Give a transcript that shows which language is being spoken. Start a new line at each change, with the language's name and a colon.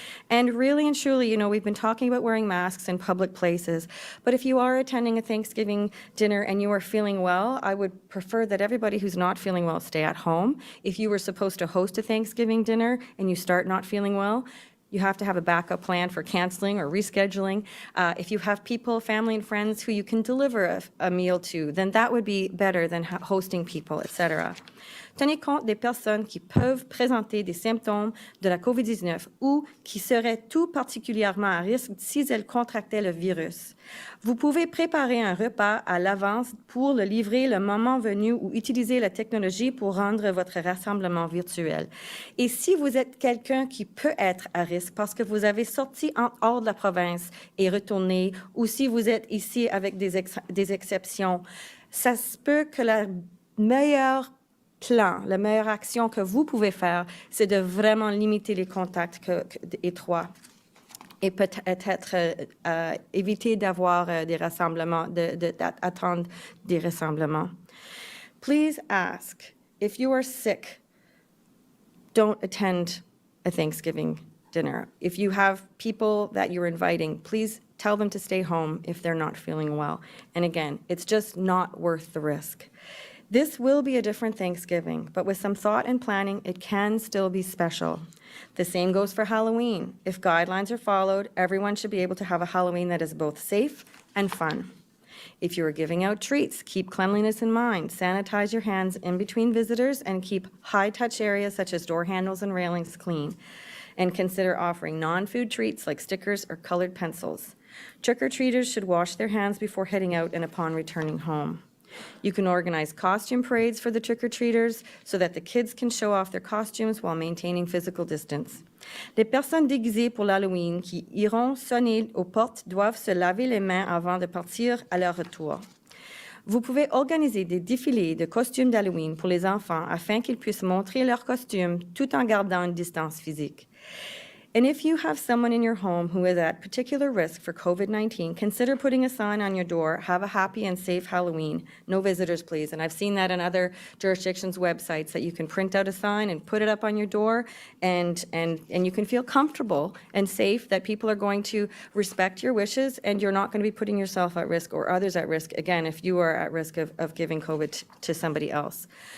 English: And really and truly, you know, we've been talking about wearing masks in public places, but if you are attending a Thanksgiving dinner and you are feeling well, I would prefer that everybody who's not feeling well stay at home. If you were supposed to host a Thanksgiving dinner and you start not feeling well, you have to have a backup plan for canceling or rescheduling. If you have people, family and friends who you can deliver a meal to, then that would be better than hosting people, etc.
French: Tenez compte des personnes qui peuvent présenter des symptômes de la COVID-19 ou qui seraient tout particulièrement à risque si elles contractaient le virus. Vous pouvez préparer un repas à l'avance pour le livrer le moment venu ou utiliser la technologie pour rendre votre rassemblement virtuel. Et si vous êtes quelqu'un qui peut être à risque parce que vous avez sorti hors de la province et retourné, ou si vous êtes ici avec des exceptions, ça se peut que la meilleure action que vous pouvez faire, c'est de vraiment limiter les contacts étroits et peut-être éviter d'avoir des rassemblements, d'attendre des rassemblements.
English: Please ask, if you are sick, don't attend a Thanksgiving dinner. If you have people that you're inviting, please tell them to stay home if they're not feeling well. And again, it's just not worth the risk. This will be a different Thanksgiving, but with some thought and planning, it can still be special. The same goes for Halloween. If guidelines are followed, everyone should be able to have a Halloween that is both safe and fun. If you are giving out treats, keep cleanliness in mind. Sanitize your hands in between visitors and keep high-touch areas such as door handles and railings clean. And consider offering non-food treats like stickers or colored pencils. Trick-or-treaters should wash their hands before heading out and upon returning home. You can organize costume parades for the trick-or-treaters so that the kids can show off their costumes while maintaining physical distance.
French: Les personnes déguisées pour l'Halloween qui iront sonner aux portes doivent se laver les mains avant de partir à leur retour. Vous pouvez organiser des défilés de costumes d'Halloween pour les enfants afin qu'ils puissent montrer leurs costumes tout en gardant une distance physique.
English: And if you have someone in your home who is at particular risk for COVID-19, consider putting a sign on your door, have a happy and safe Halloween, no visitors please. And I've seen that in other jurisdictions' websites, that you can print out a sign and put it up on your door, and you can feel comfortable and safe that people are going to respect your wishes, and you're not going to be putting yourself at risk or others at risk, again, if you are at risk of giving COVID to somebody else.